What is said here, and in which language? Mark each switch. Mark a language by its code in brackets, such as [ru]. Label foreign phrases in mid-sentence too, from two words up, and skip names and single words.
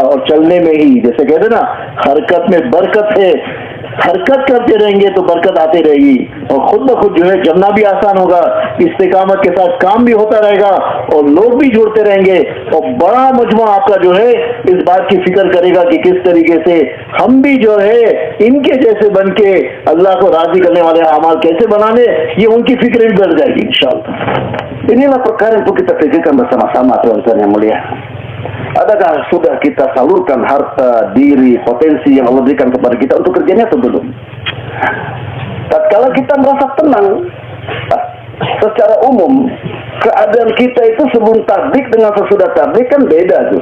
[hi] और चलने में ही, जैसे कहते ना, हरकत में बरकत है, हरकत करते रहेंगे तो बरकत आती रहेगी, और खुद ब खुद जो है जमना भी आसान होगा, इस्तिकामत के साथ काम भी होता रहेगा, और लोग भी जुड़ते रहेंगे, और बड़ा मजमा आपका जो है इस बात की फिक्र करेगा कि किस तरीके से हम भी जो है इनके जैसे बन के अल्लाह को राजी करने वाले अमाल कैसे बनाने, ये उनकी फिक्र भी बढ़ जाएगी इंशाअल्लाह। [id] Inilah perkara yang kita pikirkan bersama-sama Tuhan yang mulia. Adakah sudah kita salurkan harta, diri, potensi yang Allah berikan kepada kita untuk kerjanya atau belum? Tatkala kita merasa tenang, secara umum keadaan kita itu sebelum tabligh dengan sesudah tabligh kan beda tuh.